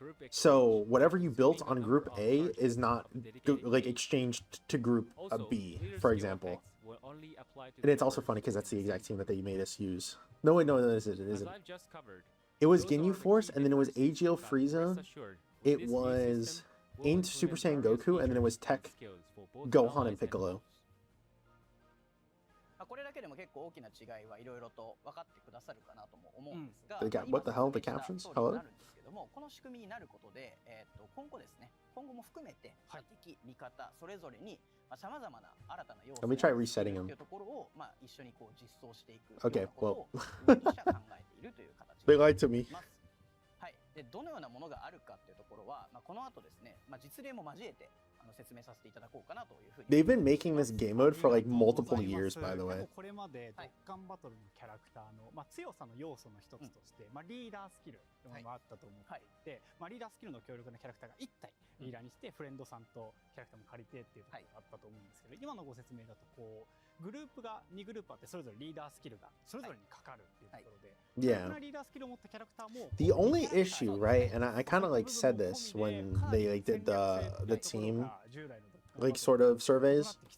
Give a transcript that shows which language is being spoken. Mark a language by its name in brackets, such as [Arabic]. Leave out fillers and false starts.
[English] So whatever you built on Group A is not like exchanged to Group B, for example. And it's also funny because that's the exact team that they made us use. No, wait, no, it isn't. It was Ginyu Force, and then it was AGL Frieza. It was Aimed Super Saiyan Goku, and then it was Tech Gohan and Piccolo. [Japanese] これだけでも結構大きな違いはいろいろと分かってくださるかなとも思うんですが、 [English] What the hell? The captions? Hello? [Japanese] この仕組みになることで、今後ですね、今後も含めて敵、味方それぞれにさまざまな新たな要素 [English] Let me try resetting him. [Japanese] というところを一緒にこう実装していく [English] Okay, well. [Japanese] として考えているという形 [English] They lied to me. [Japanese] はい。でどのようなものがあるかというところは、この後ですね、実例も交えて説明させていただこうかなというふうに。 [English] They've been making this game mode for like multiple years, by the way. [Japanese] これまでドッカンバトルのキャラクターの強さの要素の一つとしてリーダースキルというのがあったと思っていて、リーダースキルの強力なキャラクターが1体リーダーにしてフレンドさんとキャラクターも借りてっていうところがあったと思うんですけど、今のご説明だとこうグループが2グループあってそれぞれリーダースキルがそれぞれにかかるっていうところで、 [English] Yeah. [Japanese] リーダースキルを持ったキャラクターも [English] The only issue, right, and I kind of like said this when they like did the team like sort of surveys.